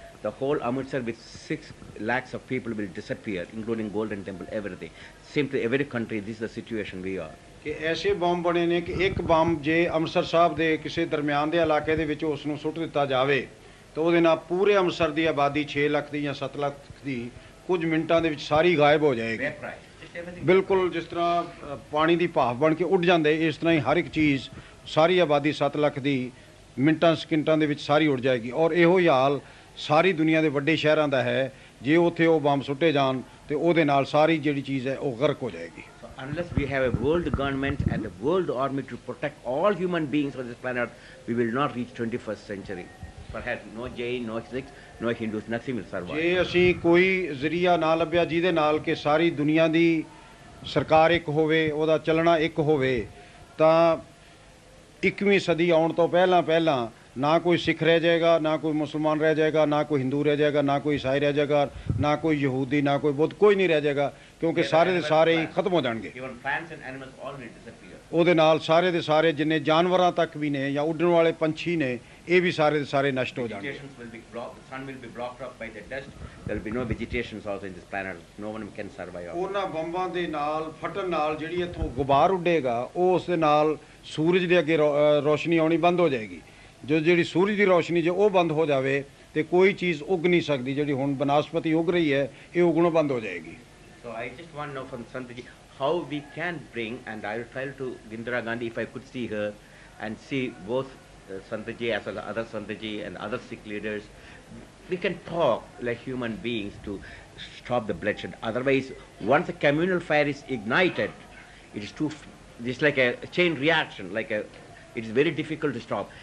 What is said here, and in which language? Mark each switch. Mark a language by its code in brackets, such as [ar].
[en] The whole Amritsar with 6 lakhs of people will disappear, including Golden Temple, everything. Simply every country, this is the situation we are. [pa] ਕਿ ਐਸੇ bomb ਬਣੇ ਨੇ ਕਿ ਇੱਕ bomb ਜੇ ਅੰਮ੍ਰਿਤਸਰ ਸਾਹਿਬ ਦੇ ਕਿਸੇ ਦਰਮਿਆਨ ਦੇ ਇਲਾਕੇ ਦੇ ਵਿੱਚ ਉਸ ਨੂੰ ਸੁੱਟ ਦਿੱਤਾ ਜਾਵੇ ਤਾਂ ਉਹਦੇ ਨਾਲ ਪੂਰੇ ਅੰਮ੍ਰਿਤਸਰ ਦੀ ਆਬਾਦੀ 6 ਲੱਖ ਦੀ ਜਾਂ 7 ਲੱਖ ਦੀ ਕੁਝ ਮਿੰਟਾਂ ਦੇ ਵਿੱਚ ਸਾਰੀ ਗਾਇਬ ਹੋ ਜਾਏਗੀ। ਬਿਲਕੁਲ ਜਿਸ ਤਰ੍ਹਾਂ ਪਾਣੀ ਦੀ ਭਾਫ ਬਣ ਕੇ ਉੱਡ ਜਾਂਦੇ, ਇਸ ਤਰ੍ਹਾਂ ਹੀ ਹਰ ਇੱਕ ਚੀਜ਼, ਸਾਰੀ ਆਬਾਦੀ 7 ਲੱਖ ਦੀ ਮਿੰਟਾਂ ਸਕਿੰਟਾਂ ਦੇ ਵਿੱਚ ਸਾਰੀ ਉੱਡ ਜਾਏਗੀ। ਔਰ ਇਹੋ ਹੀ ਹਾਲ ਸਾਰੀ ਦੁਨੀਆ ਦੇ ਵੱਡੇ ਸ਼ਹਿਰਾਂ ਦਾ ਹੈ। ਜੇ ਉੱਥੇ ਉਹ ਬੰਬ ਸੁੱਟੇ ਜਾਣ ਤੇ ਉਹਦੇ ਨਾਲ ਸਾਰੀ ਜਿਹੜੀ ਚੀਜ਼ ਹੈ ਉਹ ਗਰਕ ਹੋ ਜਾਏਗੀ। [en] Unless we have a world government and a world army to protect all human beings on this planet, we will not reach 21st century. Perhaps no Jain, no Sikhs, no Hindus, nothing will survive. [pa] ਜੇ ਅਸੀਂ ਕੋਈ ਜ਼ਰੀਆ ਨਾ ਲੱਭਿਆ ਜਿਹਦੇ ਨਾਲ ਕਿ ਸਾਰੀ ਦੁਨੀਆ ਦੀ ਸਰਕਾਰ ਇੱਕ ਹੋਵੇ, ਉਹਦਾ ਚੱਲਣਾ ਇੱਕ ਹੋਵੇ, ਤਾਂ 21ਵੀਂ ਸਦੀ ਆਉਣ ਤੋਂ ਪਹਿਲਾਂ ਨਾ ਕੋਈ ਸਿੱਖ ਰਹਿ ਜਾਏਗਾ, ਨਾ ਕੋਈ ਮੁਸਲਮਾਨ ਰਹਿ ਜਾਏਗਾ, ਨਾ ਕੋਈ ਹਿੰਦੂ ਰਹਿ ਜਾਏਗਾ, ਨਾ ਕੋਈ ਈਸਾਈ ਰਹਿ ਜਾਏਗਾ, ਨਾ ਕੋਈ ਯਹੂਦੀ, ਨਾ ਕੋਈ ਬੁੱਧ, ਕੋਈ ਨਹੀਂ ਰਹਿ ਜਾਏਗਾ ਕਿਉਂਕਿ ਸਾਰੇ ਦੇ ਸਾਰੇ ਹੀ ਖਤਮ ਹੋ ਜਾਣਗੇ। [en] Even plants and animals all will disappear. [pa] ਉਹਦੇ ਨਾਲ ਸਾਰੇ ਦੇ ਸਾਰੇ ਜਿੰਨੇ ਜਾਨਵਰਾਂ ਤੱਕ ਵੀ ਨੇ ਜਾਂ ਉੱਡਣ ਵਾਲੇ ਪੰਛੀ ਨੇ ਇਹ ਵੀ ਸਾਰੇ ਦੇ ਸਾਰੇ ਨਸ਼ਟ ਹੋ ਜਾਣਗੇ। [en] Vegetations will be blocked, the sun will be blocked up by the dust. There will be no vegetations also in this planet. No one can survive. [pa] ਉਹਨਾਂ ਬੰਬਾਂ ਦੇ ਨਾਲ ਫਟਣ ਨਾਲ ਜਿਹੜੀ ਇੱਥੋਂ ਗੁਬਾਰ ਉੱਡੇਗਾ ਉਹ ਉਸ ਦੇ ਨਾਲ ਸੂਰਜ ਦੇ ਅੱਗੇ ਰੋਸ਼ਨੀ ਆਉਣੀ ਬੰਦ ਹੋ ਜਾਏਗੀ। ਜਿਹੜੀ ਸੂਰਜ ਦੀ ਰੋਸ਼ਨੀ ਜੇ ਉਹ ਬੰਦ ਹੋ ਜਾਵੇ ਤੇ ਕੋਈ ਚੀਜ਼ ਉੱਗ ਨਹੀਂ ਸਕਦੀ। ਜਿਹੜੀ ਹੁਣ ਬਨਸਪਤੀ ਉੱਗ ਰਹੀ ਹੈ ਇਹ ਉੱਗਣੋਂ ਬੰਦ ਹੋ ਜਾਏਗੀ। [en] So I just want to know from Santiji how we can bring, and I will try to Indira Gandhi if I could see her and see both Santiji as well as other Santiji and other Sikh leaders. We can talk like human beings to stop the bloodshed. Otherwise, once a communal fire is ignited, it is just like a chain reaction, it is very difficult to stop.